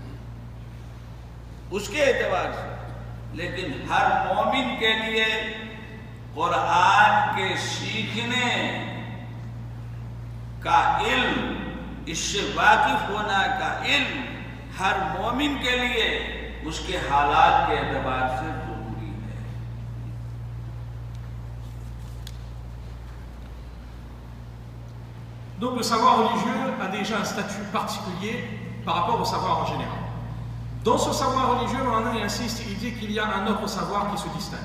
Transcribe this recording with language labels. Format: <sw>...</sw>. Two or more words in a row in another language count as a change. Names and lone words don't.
<ur>اس کے اعتبار سے، لیکن ہر مومن کے لیے قرآن کے سیکھنے کا علم، اس سے واقف ہونا کا علم ہر مومن کے لیے اس کے حالات کے اعتبار سے ضروری ہے۔</ur> <fr>Donc le savoir religieux a déjà un statut particulier par rapport au savoir en général. Dans ce savoir religieux, il insiste, il dit qu'il y a un autre savoir qui se distingue.</fr>